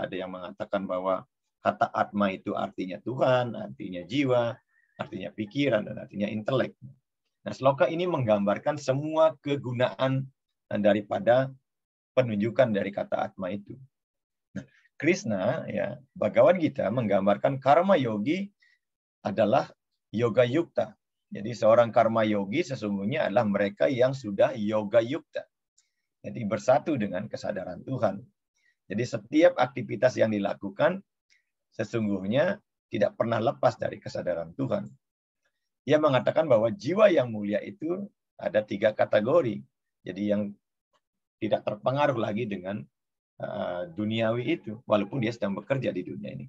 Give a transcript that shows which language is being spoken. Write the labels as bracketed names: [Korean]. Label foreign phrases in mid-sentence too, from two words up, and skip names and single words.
[Indonesian] Ada yang mengatakan bahwa kata atma itu artinya Tuhan, artinya jiwa, artinya pikiran, dan artinya intelek. Nah, sloka ini menggambarkan semua kegunaan daripada penunjukan dari kata atma itu. Nah, Krishna, ya, Bhagavad Gita menggambarkan karma yogi adalah [Sanskrit] yoga yukta. [Indonesian] Jadi seorang karma yogi sesungguhnya adalah mereka yang sudah [Sanskrit] yoga yukta. [Indonesian] Jadi bersatu dengan kesadaran Tuhan. Jadi setiap aktivitas yang dilakukan sesungguhnya tidak pernah lepas dari kesadaran Tuhan. Ia mengatakan bahwa jiwa yang mulia itu ada 3 kategori. Jadi yang tidak terpengaruh lagi dengan duniawi itu, walaupun dia sedang bekerja di dunia ini.